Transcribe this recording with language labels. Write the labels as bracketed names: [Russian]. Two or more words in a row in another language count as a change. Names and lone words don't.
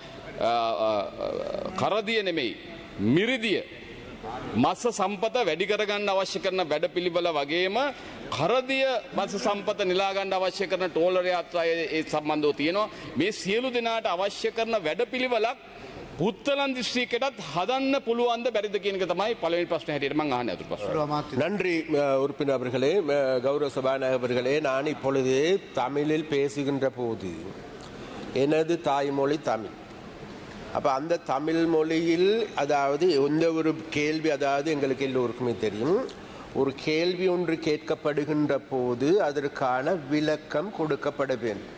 [Sinhala] කරදිය නෙමෙයි මිරිදිය මත්ස්‍ය සම්පත වැඩි කරගන්න අවශ්‍ය කරන වැඩපිළිවෙල වගේම කරදිය මත්ස්‍ය සම්පත නිලා ගන්න අවශ්‍ය කරන ටෝලර් යාත්‍රා ඒ සම්බන්ධව තියෙනවා මේ සියලු දෙනාට අවශ්‍ය කරන වැඩපිළිවෙලක් පුත්තලන් දිස්ත්‍රික්කයටත් හදන්න පුළුවන්ද බැරිද කියන එක තමයි පළවෙනි ප්‍රශ්නේ හැටියට මම අහන්නේ අතුරු ප්‍රශ්න. [Tamil] நன்றி உறுப்பினர் அவர்களே, கௌரவ சபாநாயகர் அவர்களே, நான் இப்பொழுது தமிழில் பேசுகின்ற போது எனது தாய்மொழி தமிழ். அப்போ அந்த தமிழ் மொழியில் அதாவது எந்த ஒரு கேள்வி அதாவது எங்களுக்கு எல்லோருக்குமே தெரியும் ஒரு கேள்வி ஒன்று கேட்கப்படுகின்ற போது அதற்கான விளக்கம் கொடுக்கப்பட வேண்டும்.